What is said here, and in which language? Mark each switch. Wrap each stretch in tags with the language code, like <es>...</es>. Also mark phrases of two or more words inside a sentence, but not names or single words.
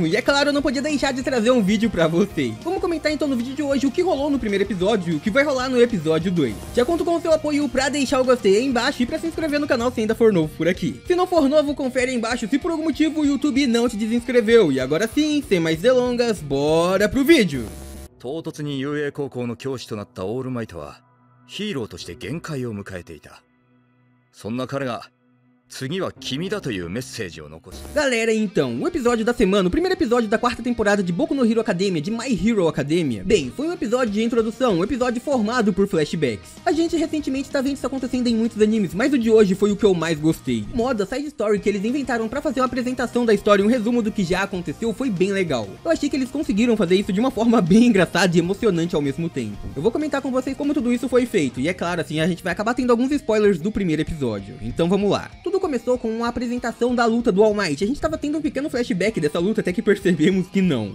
<pt>E é claro, eu não podia deixar de trazer um vídeo pra vocês. Vamos comentar então no vídeo de hoje o que rolou no primeiro episódio e o que vai rolar no episódio 2. Já conto com o seu apoio pra deixar o gostei aí embaixo e pra se inscrever no canal se ainda for novo por aqui. Se não for novo, confere aí embaixo se por algum motivo o YouTube não te desinscreveu. E agora sim, sem mais delongas, bora pro vídeo!</pt> <ja>唐突に遊泳高校の教師となったオールマイトはヒーローとして限界を迎えていた。そんな彼が次は君だというメッセージを残した。</ja> <pt>Galera, então, o episódio da semana, o primeiro episódio da quarta temporada de Boku no Hero Academia, de My Hero Academia. Bem, foi um episódio de introdução, um episódio formado por flashbacks. A gente recentemente tá vendo isso acontecendo em muitos animes, mas o de hoje foi o que eu mais gostei. O modo, a</pt> <en>side story</en> <pt>que eles inventaram pra fazer uma apresentação da história e um resumo do que já aconteceu foi bem legal. Eu achei que eles conseguiram fazer isso de uma forma bem engraçada e emocionante ao mesmo tempo. Eu vou comentar com vocês como tudo isso foi feito, e é claro, assim, a gente vai acabar tendo alguns spoilers do primeiro episódio. Então vamos lá. Tudo começou com uma apresentação da luta do All Might. A gente tava tendo um pequeno flashback dessa luta até que percebemos que não.</pt>